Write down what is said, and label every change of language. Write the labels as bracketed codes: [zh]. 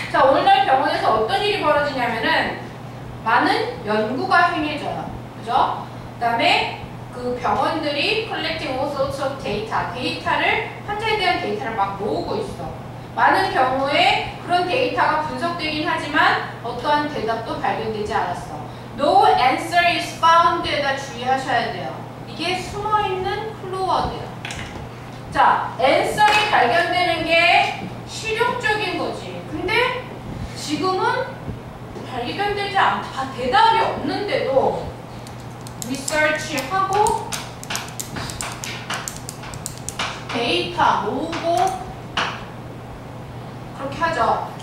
[ko] 자, 오늘날 병원에서 어떤 일이 벌어지냐면은 많은 연구가 행해져요. 그죠? 그 다음에 그 병원들이 [en] collecting all sorts of data, [ko] 데이터를, 환자에 대한 데이터를 막 모으고 있어. 많은 경우에 그런 데이터가 분석되긴 하지만 어떠한 대답도 발견되지 않았어. [en] No answer is found [ko] 에다 주의하셔야 돼요. 이게 숨어있는 클로워드예요. 자, answer이 발견되는 게 실용적인 거지. 근데 지금은 발견되지 않다. 대답이 없는데도 리서치하고 데이터 모으고 그렇게 하죠.